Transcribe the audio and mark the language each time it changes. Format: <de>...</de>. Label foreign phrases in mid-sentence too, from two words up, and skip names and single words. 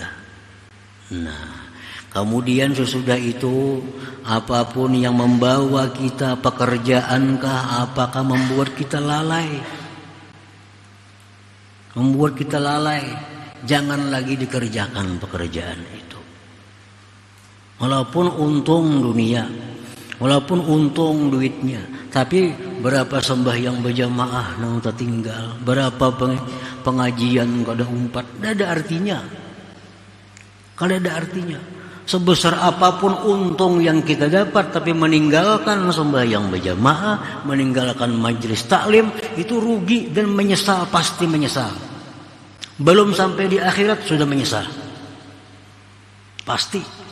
<id>Nah, kemudian sesudah itu, apapun yang membawa kita, pekerjaankah, apakah membuat kita lalai? Membuat kita lalai, jangan lagi dikerjakan pekerjaan itu. Walaupun untung dunia, walaupun untung duitnya, tapi berapa sembahyang berjamaah nang tertinggal, berapa pengajian kada umpat, tidak ada artinya.</id> <bjn>Kada ada artinya.</bjn> <id>Sebesar apapun untung yang kita dapat, tapi meninggalkan sembahyang berjamaah, meninggalkan majelis taklim, itu rugi dan menyesal, pasti menyesal. Belum sampai di akhirat sudah menyesal, pasti.</id>